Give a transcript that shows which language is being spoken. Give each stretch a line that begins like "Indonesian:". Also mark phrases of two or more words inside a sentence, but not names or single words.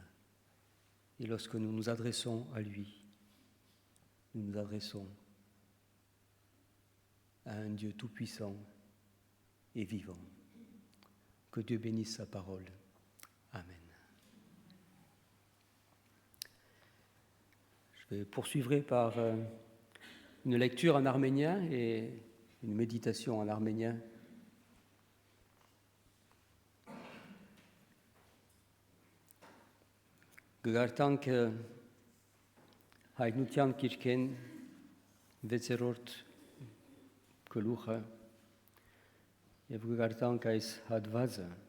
French: Et lorsque nous nous adressons à lui, nous nous adressons à un Dieu tout-puissant et vivant. Que Dieu bénisse sa parole. Amen. Je vais poursuivre par une lecture en arménien et une méditation en arménien.
Armenian: Գարտանք հայտնության գիրքեն 6-րդ գլուխը եւ գարտանք այս հատվածը